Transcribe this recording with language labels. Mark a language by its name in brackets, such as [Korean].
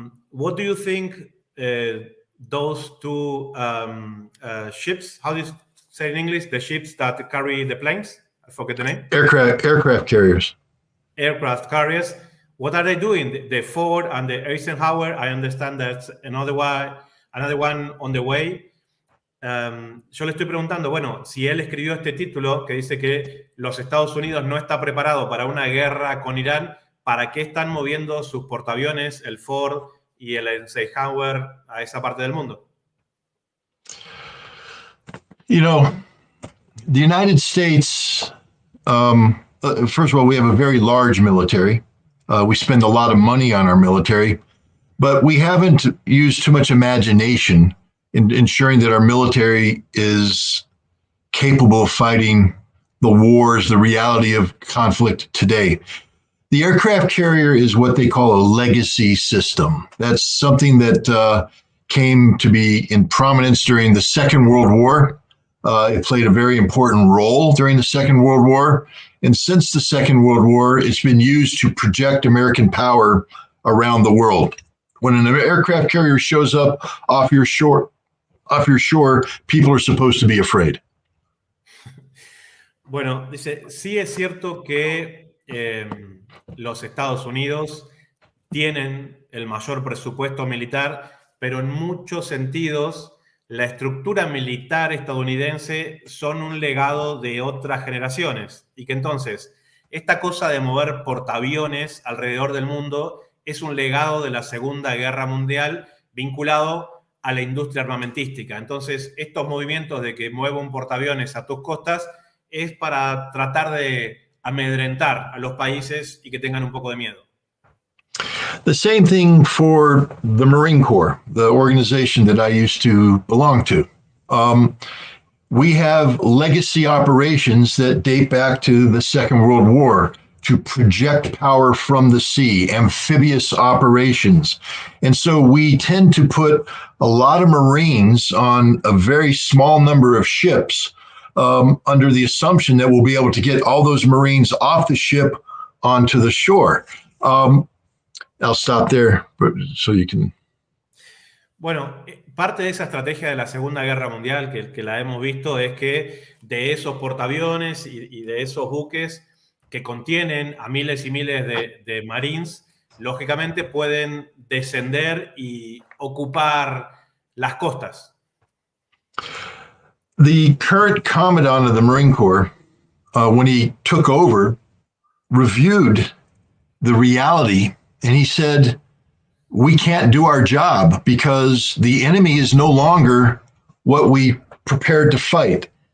[English] What do you think those two ships, how do you say in English, the ships that carry the planes? I forget the name. Aircraft carriers. Aircraft carriers. What are they doing? The Ford and the Eisenhower, I understand that's another one on the way. [Spanish] Yo le estoy preguntando, bueno, si él escribió este título que dice que los Estados Unidos no está preparado para una guerra con Irán, ¿para qué están moviendo sus portaaviones, el Ford y el Eisenhower, a esa parte del mundo? [English] You know, the United States, first of all, we have a very large military. We spend a lot of money on our military, but we haven't used too much imagination in ensuring that our military is capable of fighting the wars, the reality of conflict today. The aircraft carrier is what they call a legacy system. That's something that came to be in prominence during the Second World War. It played a very important role during the Second World War. And since the Second World War, it's been used to project American power around the world. When an aircraft carrier shows up off your shore, people are supposed to be afraid. [Spanish] Bueno, dice, sí es cierto que los Estados Unidos tienen el mayor presupuesto militar, pero en muchos sentidos la estructura militar estadounidense son un legado de otras generaciones y que entonces esta cosa de mover portaaviones alrededor del mundo es un legado de la Segunda Guerra Mundial vinculado a la industria armamentística. Entonces, estos movimientos de que mueva un portaaviones a tus costas es para tratar de amedrentar a los países y que tengan un poco de miedo. [English] The same thing for the Marine Corps, the organization that I used to belong to. We have legacy operations that date back to the Second World War to project power from the sea, amphibious operations. And so we tend to put a lot of Marines on a very small number of ships under the assumption that we'll be able to get all those Marines off the ship onto the shore. I'll stop there so you can... [Spanish] Bueno, parte de esa estrategia de la Segunda Guerra Mundial que la hemos visto es que de esos portaaviones y de esos buques que contienen a miles y miles de Marines, lógicamente pueden descender y ocupar las costas. [English] The current commandant of the Marine Corps, when he took over, reviewed the reality, and he said, we can't do our job because the enemy is no longer what we prepared to fight.